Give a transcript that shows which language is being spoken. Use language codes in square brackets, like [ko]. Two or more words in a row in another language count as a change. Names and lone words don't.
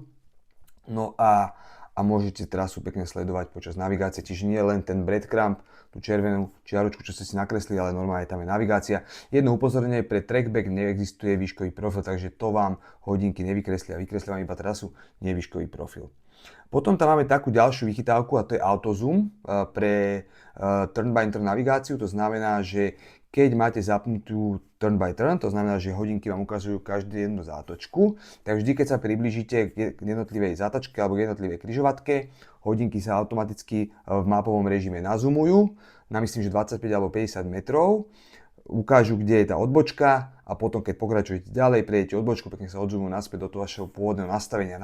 [sk] No a môžete trasu pekne sledovať počas navigácie, čiže nie len ten breadcrumb, tú červenú čiaročku, čo ste si nakreslili, ale normálne tam je navigácia. Jedno upozornenie, pre trackback neexistuje výškový profil, takže to vám hodinky nevykreslia, vykreslia vám iba trasu, nie výškový profil. Potom tam máme takú ďalšiu vychytávku a to je autozoom pre [en] turn by turn [sk] navigáciu. To znamená, že keď máte zapnutú [en] turn by turn, [sk] to znamená, že hodinky vám ukazujú každú jednu zátočku, tak vždy, keď sa priblížite k jednotlivej zátočke alebo k jednotlivej križovatke, hodinky sa automaticky v mapovom režime nazumujú na myslím, že 25 alebo 50 metrov, ukážu, kde je tá odbočka a potom, keď pokračujete ďalej, prejdete odbočku, pekne sa odzumujú naspäť do toho vašeho pôvodného nastavenia.